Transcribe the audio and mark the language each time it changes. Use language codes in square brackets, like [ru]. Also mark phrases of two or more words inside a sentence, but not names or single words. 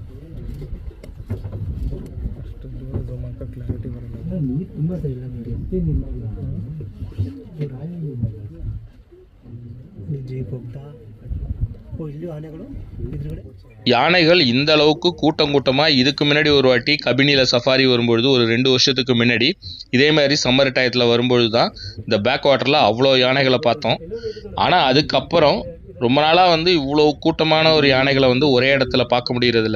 [kn] ಅಷ್ಟು ದೂರ ಜೊಮಾಕ ಕ್ಲಾರಿಟಿ ಬರಲ್ಲ. ನೀರು ತುಂಬ ಇಲ್ಲ ಜೀಪ್ ಹೋಗ್ತಾ ಇಲ್ಲಿ ಆನೆಗಳು ಎದುರುಗಡೆ. [ta] யானைகள் இந்த அளவுக்கு கூட்டம் கூட்டமாக இதுக்கு முன்னாடி ஒரு வாட்டி கபினியில் சஃபாரி வரும்பொழுது ஒரு 2 வருஷத்துக்கு முன்னாடி இதே மாதிரி சம்மர் டயத்தில் வரும்பொழுது தான் இந்த பேக் வாட்டரில் அவ்வளோ யானைகளை பார்த்தோம். ஆனால் அதுக்கப்புறம் ரொம்ப நாளாக இவ்வளோ கூட்டமான ஒரு யானைகளை ஒரே இடத்துல பார்க்க முடியறதில்ல.